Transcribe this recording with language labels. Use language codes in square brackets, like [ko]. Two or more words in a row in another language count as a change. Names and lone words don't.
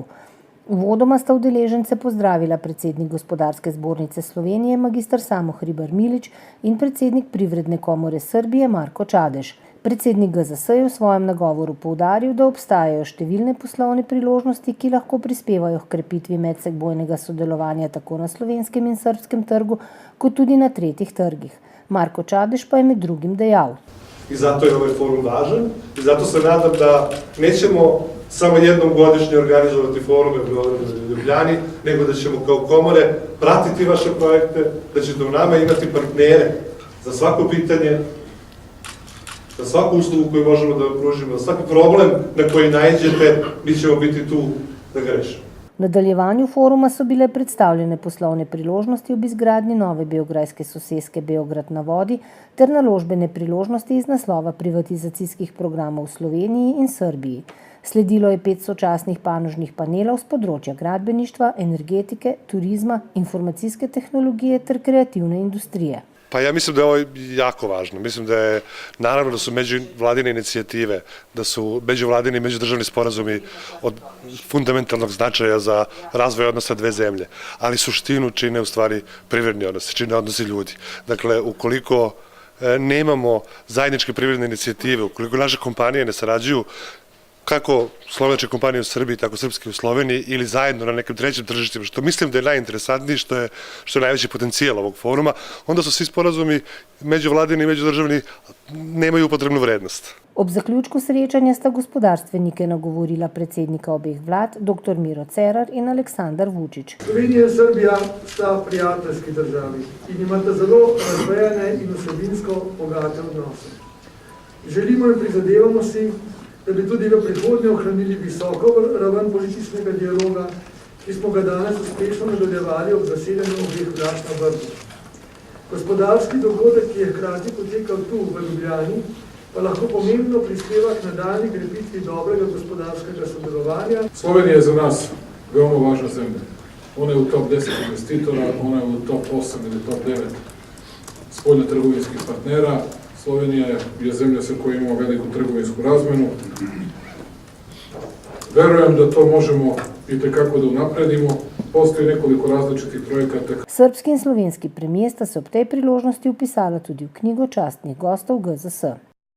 [sl] Uvodoma sta udeležence pozdravila predsednik Gospodarske zbornice Slovenije magister Samo Hribar Milič in predsednik Privredne komore Srbije Marko Čadež. Predsednik GZS je v svojem nagovoru poudaril, da obstajajo številne poslovne priložnosti, ki lahko prispevajo h krepitvi medsebojnega sodelovanja tako na slovenskem in srbskem trgu, kot tudi na tretjih trgih. Marko Čadež pa je med drugim dejal. [sr] I zato je ovaj forum važan i zato se nadam da nećemo samo jednom godišnje organizovati forume u Beogradu i Ljubljani, nego da ćemo kao komore pratiti vaše projekte, da ćete u nama imati partnere za svako pitanje, za svaku uslugu koju možemo da pružimo, za svaki problem na koji naiđete, mi ćemo biti tu da ga rešimo. [sl] V nadaljevanju foruma so bile predstavljene poslovne priložnosti ob izgradnji nove beograjske soseske Beograd na vodi ter naložbene priložnosti iz naslova privatizacijskih programov v Sloveniji in Srbiji. Sledilo je 5 sočasnih panožnih panelov z področja gradbeništva, energetike, turizma, informacijske tehnologije ter kreativne industrije. [sr] Pa ja mislim da je ovo jako važno. Mislim da je, naravno da su međuvladine inicijative, da su međuvladini i međudržavni sporazumi od fundamentalnog značaja za razvoj odnosa dve zemlje, ali suštinu čine u stvari privredni odnosi, čine odnosi ljudi. Dakle, ukoliko nemamo zajedničke privredne inicijative, ukoliko naše kompanije ne sarađuju, kako slovenačke kompanije u Srbiji, tako srpske u Sloveniji ili zajedno na nekim trećim tržištima, što mislim da je najinteresantniji, što je najveći potencijal ovog foruma, onda su svi sporazumi međuvladini i međudržavni nemaju upotrebnu vrednost. [sl] Ob zaključku srečanja sta gospodarstvenike nagovorila predsednika obeh vlad, dr. Miro Cerar in Aleksandar Vučić. Slovenija in Srbija sta prijateljski državi in imata zelo razvejane in vsebinsko bogate odnose. Želimo in prizadevamo si, da bi tudi v prihodnje ohranili visoko raven političnega dialoga, ki smo ga danes uspešno nadaljevali ob zasedanju obeh vlad na Brdu. Gospodarski dogodek, ki je hkrati potekal tu v Ljubljani, pa lahko pomembno prispeva k nadaljnji krepitvi dobrega gospodarskega sodelovanja. [sr] Slovenija je za nas veoma važna zemlja. Ona je u top 10 investitora, ona je u top 8 ili top 9 spoljno-trgovinskih partnera. Slovenija je zemlja sa kojom imamo veliku trgovinsku razmenu. Verujem da to možemo i tekako da unapredimo. Postoji nekoliko različitih projekata. [sl] Srpski in slovenski premijer sta se ob tej priložnosti upisala tudi v knjigo častnih gostov GZS.